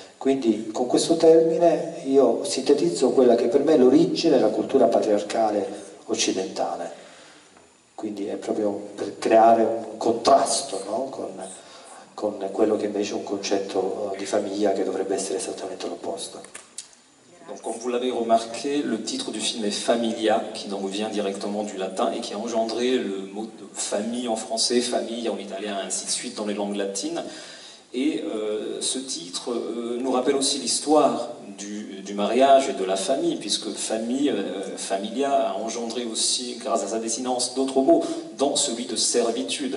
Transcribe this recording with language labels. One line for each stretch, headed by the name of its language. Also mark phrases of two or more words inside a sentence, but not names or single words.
Italian: Quindi con questo termine io sintetizzo quella che per me è l'origine della cultura patriarcale occidentale. Quindi è proprio per creare un contrasto, no? con quello che invece è un concetto di famiglia che dovrebbe essere esattamente l'opposto.
French: Donc, comme vous l'avez remarqué, le titre du film est Familia, qui donc vient directement du latin et qui a engendré le mot de famille en français, famille en italien, ainsi de suite dans les langues latines. Et ce titre nous rappelle aussi l'histoire du mariage et de la famille, puisque famille, familia, a engendré aussi, grâce à sa désinence, d'autres mots, dont celui de servitude.